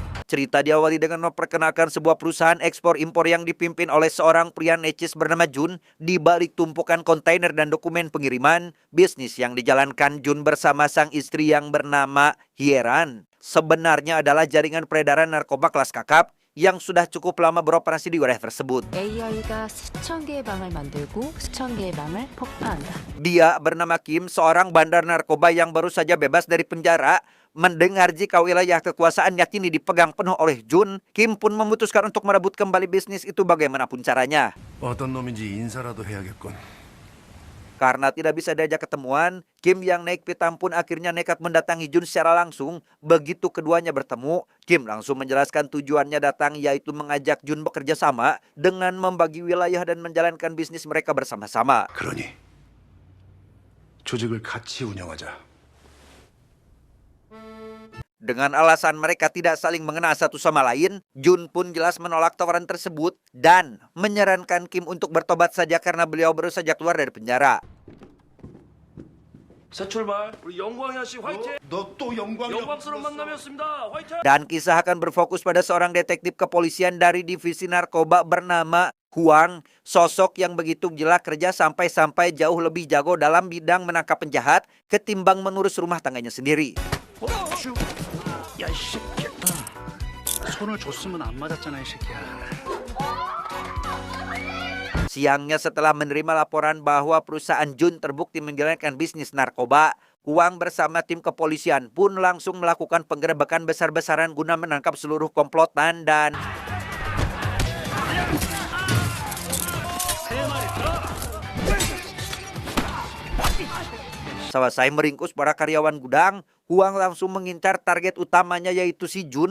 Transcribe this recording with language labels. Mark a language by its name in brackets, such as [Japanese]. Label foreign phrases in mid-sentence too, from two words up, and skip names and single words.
[Indonesian] Cerita diawali dengan memperkenalkan sebuah perusahaan ekspor-impor yang dipimpin oleh seorang pria necis bernama Jun. Di balik tumpukan kontainer dan dokumen pengiriman, bisnis yang dijalankan Jun bersama sang istri yang bernama Hyeran sebenarnya adalah jaringan peredaran narkoba kelas kakap yang sudah cukup lama beroperasi di wilayah tersebut. [Korean] AI가 수천 개의 방을 만들고 수천 개의 방을 폭파한다. [Indonesian] Dia bernama Kim, seorang bandar narkoba yang baru saja bebas dari penjara. Mendengar jika wilayah kekuasaannya kini dipegang penuh oleh Jun, Kim pun memutuskan untuk merebut kembali bisnis itu bagaimanapun caranya. [Korean] 어떤 놈인지 인사라도 해야겠군. [Indonesian] Karena tidak bisa diajak ketemuan, Kim yang naik pitam pun akhirnya nekat mendatangi Jun secara langsung. Begitu keduanya bertemu, Kim langsung menjelaskan tujuannya datang, yaitu mengajak Jun bekerja sama dengan membagi wilayah dan menjalankan bisnis mereka bersama-sama. [Korean] 그러니 조직을 같이 운영하자. [Indonesian] Dengan alasan mereka tidak saling mengenal satu sama lain, Jun pun jelas menolak tawaran tersebut dan menyarankan Kim untuk bertobat saja karena beliau baru saja keluar dari penjara. [Korean] 새 출발. 우리 영광이야 씨 화이팅. 너 또 영광스러운 만남이었습니다. 화이팅. [Indonesian] Dan kisah akan berfokus pada seorang detektif kepolisian dari divisi narkoba bernama Huang, sosok yang begitu gila kerja sampai-sampai jauh lebih jago dalam bidang menangkap penjahat ketimbang mengurus rumah tangganya sendiri. [Korean] 야, 이 새끼야. 손을 줬으면 안 맞았잖아, 이 새끼야. [Indonesian] Siangnya setelah menerima laporan bahwa perusahaan Jun terbukti menjalankan bisnis narkoba, Huang bersama tim kepolisian pun langsung melakukan penggerebekan besar-besaran guna menangkap seluruh komplotan dan selesai meringkus para karyawan gudang, Huang langsung mengincar target utamanya yaitu si Jun.